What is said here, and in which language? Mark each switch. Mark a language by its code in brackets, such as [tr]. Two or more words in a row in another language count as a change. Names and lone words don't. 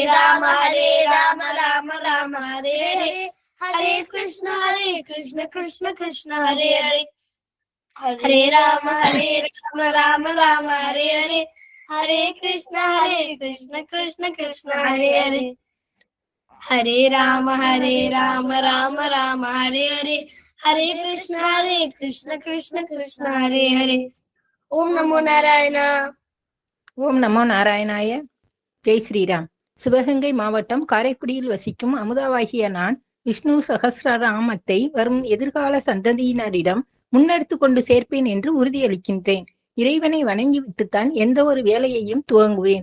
[sa] राम राम राम हरे हरे कृष्ण कृष्ण कृष्ण हरे हरे हरे राम राम हरे हरे हरे कृष्ण कृष्ण हरे हरे हरे राम राम हरे हरे हरे कृष्ण कृष्ण हरे हरे ओम् नमो नारायण. ओम् नमो नारायणाय. [hi] जय श्रीराम. [ta] சிவகங்கை மாவட்டம் காரைக்குடியில் வசிக்கும் அமுதாவாகிய நான் விஷ்ணு சகஸ்ரநாமத்தை வரும் எதிர்கால சந்ததியினரிடம் முன்னெடுத்து கொண்டு சேர்ப்பேன் என்று உறுதியளிக்கின்றேன். இறைவனை வணங்கிவிட்டுத்தான் எந்த ஒரு வேலையையும் துவங்குவேன்.